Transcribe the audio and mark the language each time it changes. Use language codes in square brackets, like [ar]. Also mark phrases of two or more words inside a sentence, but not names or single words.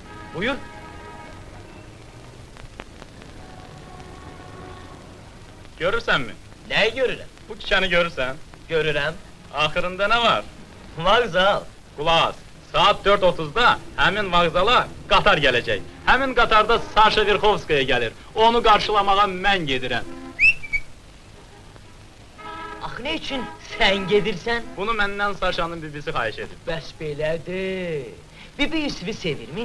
[az] Buyur. Görürsen mi? Neyi görürüm? Bu kişeni görürsen, Görürüm. ahırında ne var? Vağzal. Kulaq as, saat 4:30-da həmin vağzala qatar gələcək. Həmin qatarda Saşa Verxovskaya gəlir. Onu qarşılamağa mən gedirəm. Axı ne için sen gedirsen? Bunu məndən Saşanın bibisi xahiş edir. Bəs belədir. Bibi Yusuf'u sevirmi?